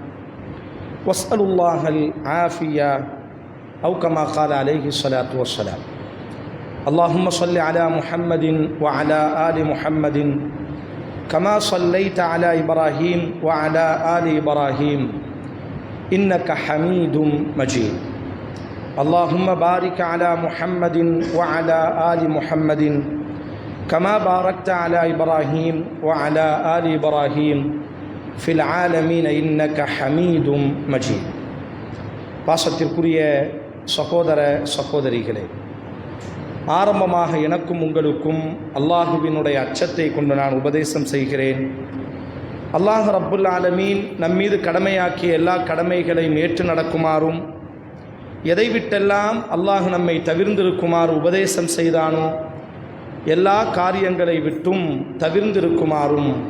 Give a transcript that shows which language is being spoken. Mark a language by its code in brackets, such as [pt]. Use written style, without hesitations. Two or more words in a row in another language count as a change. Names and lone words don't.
[ar] واسألوا الله العافية أو كما قال عليه الصلاة والسلام اللهم صل على محمد وعلى آل محمد كما صليت على إبراهيم وعلى آل إبراهيم إنك حميد مجيد اللهم بارك على محمد وعلى آل محمد كما باركت على إبراهيم وعلى آل إبراهيم في العالمين إنك حميد مجيد. [ta] பாசத்திற்குரிய சகோதர சகோதரிகளே, ஆரம்பமாக எனக்கும் உங்களுக்கும் அல்லாஹுவினுடைய அச்சத்தை கொண்டு நான் உபதேசம் செய்கிறேன். [ar] الله رب العالمين [ta] நம்மீது கடமையாக்கிய எல்லா கடமைகளையும் ஏற்று நடக்குமாறும், எதை விட்டெல்லாம் அல்லாஹ் நம்மை தவிர்ந்திருக்குமாறு உபதேசம் செய்தானோ எல்லா காரியங்களை விட்டும் தவிர்ந்திருக்குமாறும்,